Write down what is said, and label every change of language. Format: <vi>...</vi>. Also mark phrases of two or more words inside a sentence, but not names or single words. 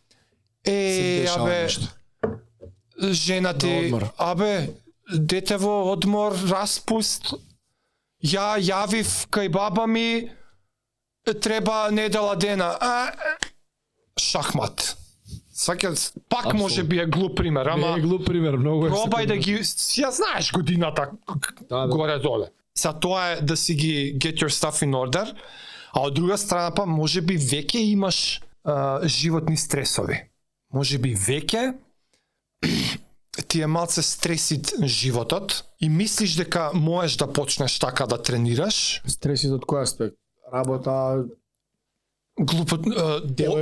<mk>Жена ти, дете во одмор, распуст, ја јавив кај баба ми, треба недела дена, шахмат. Пак може би е глуп пример, ама... Не е глуп пример, многу е... Пробај да ги... Ја знаеш годината горе-доле. Са тоа е да си ги</mk> <en>get your stuff in order,</en> <mk>а од друга страна па може би веќе имаш животни стресови. може би веќе ти е малце стресит животот и мислиш дека можеш да почнеш така да тренираш, Стресит од кој аспект? Работа, Девојка,</mk>